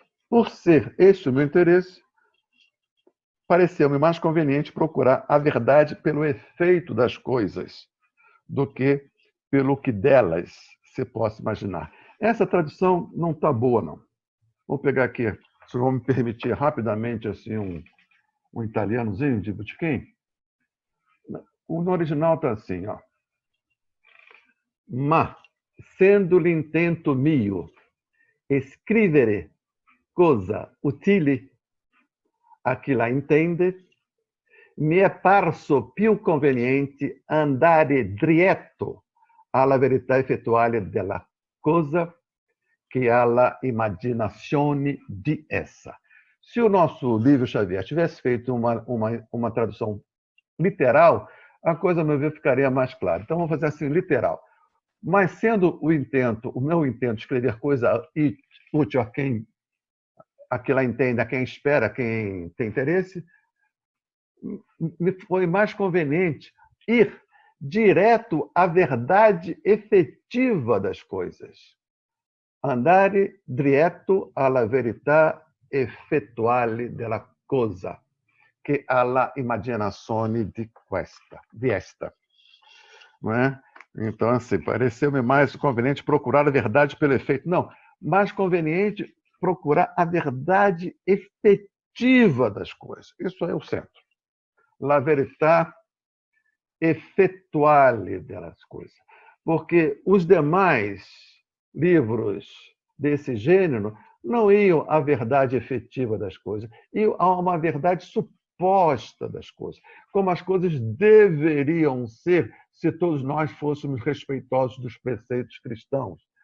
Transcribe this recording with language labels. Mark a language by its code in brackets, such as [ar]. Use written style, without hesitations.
[pt] Por ser este o meu interesse, pareceu-me mais conveniente procurar a verdade pelo efeito das coisas do que pelo que delas se possa imaginar. Essa tradução não está boa, não. Vou pegar aqui, se vão me permitir rapidamente assim um italianozinho de botequim. No original está assim, ó. [it] Ma, sendo l'intento mio scrivere cosa utile a chi la intende, mi è parso più conveniente andare diretto alla verità effettuale della cosa che alla immaginazione di essa. [pt] Se o nosso livro Xavier tivesse feito uma tradução literal, a coisa, a meu ver, ficaria mais clara. Então, vamos fazer assim, literal. Mas sendo o meu intento, escrever coisa útil a quem ela entende, a quem espera, a quem tem interesse, me foi mais conveniente ir direto à verdade efetiva das coisas. [it] Andare diretto alla verità effettuale della cosa, che alla immaginazione di esta. [pt] Não é? Então, assim, pareceu-me mais conveniente procurar a verdade pelo efeito. Não, mais conveniente procurar a verdade efetiva das coisas. Isso é o centro. [it] La verità effettuale [pt] das coisas. Porque os demais livros desse gênero não iam à verdade efetiva das coisas, iam a uma verdade suposta das coisas, como as coisas deveriam ser se todos nós fôssemos respeitosos dos preceitos cristãos.